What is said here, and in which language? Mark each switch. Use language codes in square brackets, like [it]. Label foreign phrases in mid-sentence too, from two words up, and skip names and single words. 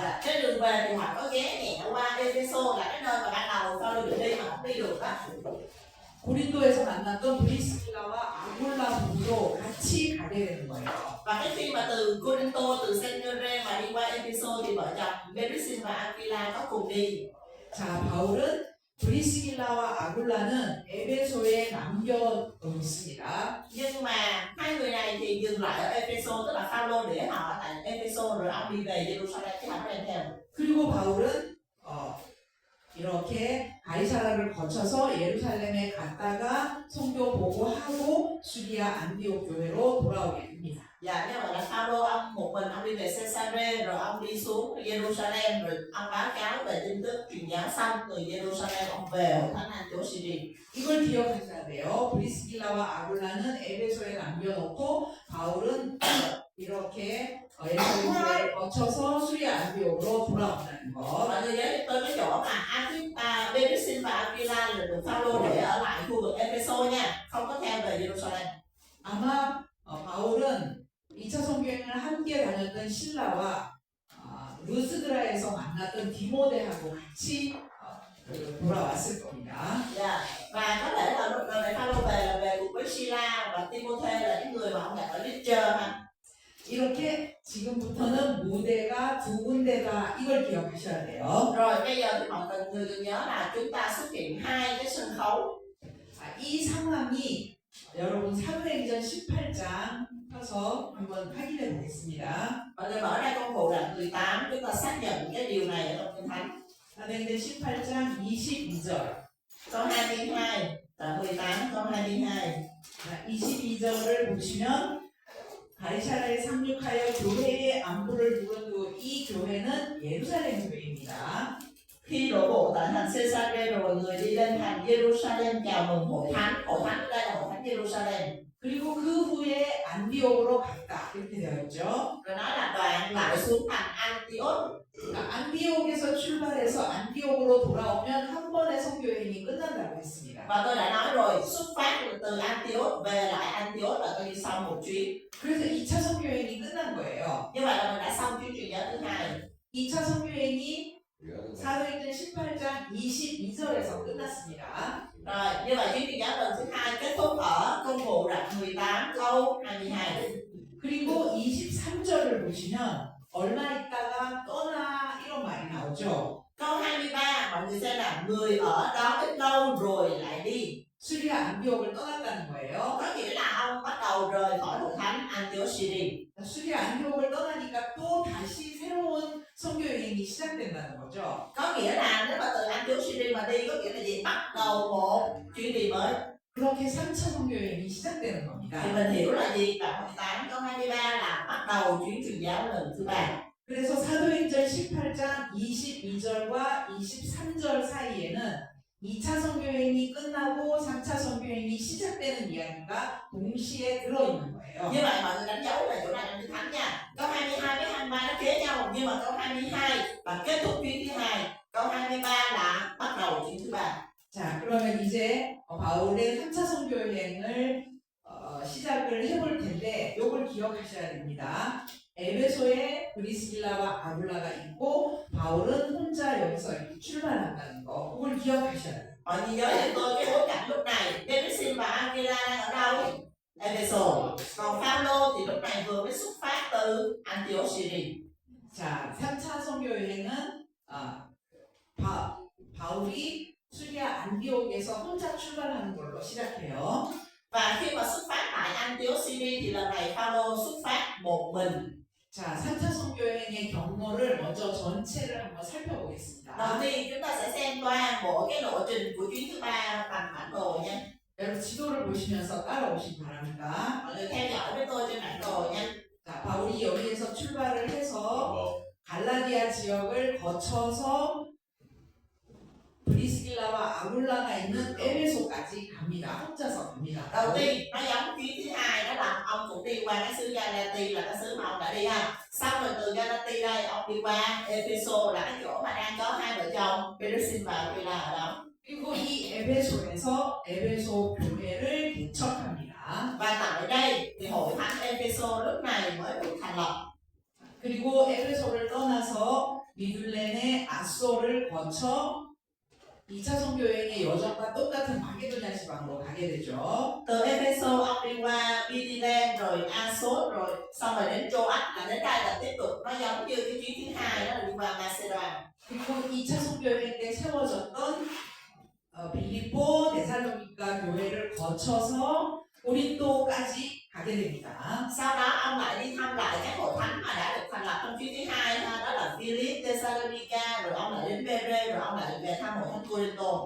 [vi] Dạ, trên đường về thì họ có ghé nhẹ qua Epheso là cái nơi mà ban đầu Phaolô định đi mà không đi được đó. [ko] 고린도에서 만났던 브리스길라와 아굴라 부부도 같이 가게 되는 거예요. [vi] Và cái khi mà từ Corinto, từ Cenchreae mà đi qua Epheso thì vợ chồng Perissin và Aquila có cùng đi. [ko] 자, 바울은 브리스길라와 아굴라는 에베소에 남겨놓습니다. [vi] Nhưng mà hai người này thì dừng lại ở Epheso, tức là Phaolô để họ ở tại Epheso rồi ông đi về Jerusalem chứ không đem theo. [ko] 그리고 바울은 이렇게 가이사라를 거쳐서 예루살렘에 갔다가 성교 보고하고 수리아 안디옥 교회로 돌아오게 됩니다. [vi] Dạ, như vậy là Phaolô ông một mình ông đi về Caesarea rồi ông đi xuống Jerusalem rồi ông báo cáo về tin tức truyền giáo xong từ Jerusalem ông về hội thánh Antioch. [ko] 이걸 기억하셔야 돼요. 브리스길라와 아굴라는 에베소에 남겨놓고 바울은 이렇게 예루살렘을 거쳐서 수리아 안디옥으로 돌아온다는 거. [vi] Mọi người nhớ giúp tôi cái chỗ mà Perissin và Aquila là được Phaolô để ở lại khu vực Epheso nha, không có theo về Jerusalem. [ko] 아마 바울은 2차 선교행을 함께 다녔던 신라와 루스드라에서 만났던 디모데하고 같이 돌아왔을 겁니다. [vi] Dạ. Và có thể là lúc này Phaolô về là về cùng với Sila và Timôthê là những người mà ông gặp ở Lystra ha. [ko] 이렇게 지금부터는 무대가 두 군데다 이걸 기억하셔야 돼요. [vi] Rồi bây giờ thì mọi người cần nhớ là chúng ta xuất hiện hai cái sân khấu. [ko] 이 상황이 여러분 사도행전 18장 펴서 한번 확인해 보겠습니다. [vi] Mọi người mở ra công vụ đoạn 18, chúng ta xác nhận cái điều này ở trong Kinh Thánh. [ko] 사도행전 18장 22절. [vi] Câu 22, đoạn 18, câu 22. [ko] 22절을 보시면 가이사라에 상륙하여 교회의 안부를 물은 후 이 교회는 예루살렘 교회입니다. [vi] Khi đổ bộ tại thành Caesarea rồi người đi lên thành Jerusalem chào mừng hội thánh. Hội thánh đây là hội thánh Jerusalem. [ko] 그리고 그 후에 안디옥으로 갔다 이렇게 되어 있죠. [vi] Rồi nói là đoàn lại xuống thành Antioch. [ko] 그러니까 안디옥에서 출발해서 안디옥으로 돌아오면 한 번의 선교여행이 끝난다고 했습니다. [vi] Và tôi đã nói rồi, xuất phát từ Antioch về lại Antioch là tôi đi xong một chuyến. [ko] 그래서 2차 선교여행이 끝난 거예요. [vi] Như vậy là mình đã xong chuyến truyền giáo thứ hai. [ko] 2차 선교여행이 사도행전 18장 22절에서 끝났습니다. [vi] Rồi, như vậy chuyến truyền giáo lần thứ hai kết thúc ở công vụ đoạn 18 câu 22. [ko] 그리고 23절을 보시면 얼마 있다가 떠나 이런 말이 나오죠. [vi] Câu 23, mọi người xem là người ở đó ít lâu rồi lại đi. [ko] 수리아 안디옥을 떠났다는 거예요. [vi] Có nghĩa là ông bắt đầu rời khỏi hội thánh Antioch. [ko] 수리아 안디옥을 떠나니까 또 다시 새로운 선교 여행이 시작된다는 거죠. [vi] Có nghĩa là nếu mà từ Antioch mà đi có nghĩa là gì? Bắt đầu một chuyến đi mới. [ko] 그렇게 3차 선교 여행이 시작되는 겁니다. [vi] Thì mình hiểu là gì? Đoạn 18 câu 23 là bắt đầu chuyến truyền giáo lần thứ ba. [ko] 그래서 사도행전 18장 22절과 23절 사이에는 2차 선교여행이 끝나고 3차 선교여행이 시작되는 이야기가 동시에 들어있는 거예요. [vi] Như vậy mọi người đánh dấu là chỗ này là Kinh Thánh nha. Câu 22 với 23 nó kế nhau, nhưng mà câu 22 là kết thúc chuyến thứ hai. Câu 23 là bắt đầu chuyến thứ ba. [ko] 자, 그러면 이제 바울의 3차 선교여행을 시작을 해볼 텐데 이걸 기억하셔야 됩니다. 에베소에 브리스길라와 아굴라가 있고 바울은 혼자 여기서 이렇게 출발한다는 거 그걸 기억하셔야 돼요. [vi] Mọi người nhớ cho tôi cái bối cảnh lúc này Perissin và Aquila đang ở đâu? Epheso. Còn Phaolô thì lúc này vừa mới xuất phát từ Antioch. [ko] 자, 3차 선교여행은 바울이 수리아 안디옥에서 혼자 출발하는 걸로 시작해요. [vi] Và khi mà xuất phát tại Antioch thì lần này Phaolô xuất phát một mình. [ko] 자, 3차 선교여행의 경로를 먼저 전체를 한번 살펴보겠습니다. [vi] Đầu tiên chúng ta sẽ xem toàn bộ cái lộ trình của chuyến thứ ba bằng bản đồ nha. [ko] 여러분 지도를 보시면서 따라오시기 바랍니다. [vi] Mọi người theo dõi với tôi trên bản đồ nha. [ko] 자, 바울이 여기에서 출발을 해서 갈라디아 지역을 거쳐서 브리스길라와 아굴라가 있는 에베소까지 갑니다. 혼자서 갑니다. [vi] Đầu tiên nó giống chuyến thứ hai đó là ông cũng đi qua cái xứ Galati là cái xứ mà ông đã đi ha. Xong rồi từ Galati đây ông đi qua Epheso là cái chỗ mà đang có hai vợ chồng Peresin và Aquila ở đó. [ko] 그리고 이 에베소에서 에베소 교회를 개척합니다. [vi] Và tại đây thì hội thánh Epheso lúc này mới được thành lập. [ko] 그리고 에베소를 떠나서 미둘렌의 아소를 거쳐 2차 선교여행의 여정과 똑같은 마게도냐 지방으로 가게 되죠. [vi] Từ Epheso ông đi qua Bithylen rồi Assos rồi xong rồi đến Troas là đến đây là tiếp tục nó giống như cái chuyến thứ hai đó là đi qua Macedonia. [ko] 그리고 2차 선교여행 때 세워졌던 빌립보 데살로니가 교회를 거쳐서 고린도까지 가게 됩니다. [vi] Sau đó ông lại đi thăm lại các hội thánh mà đã được thành lập trong chuyến thứ hai ha, đó là Philip, Thessalonica, rồi ông lại đến Berea, rồi ông lại về thăm hội thánh Corinto.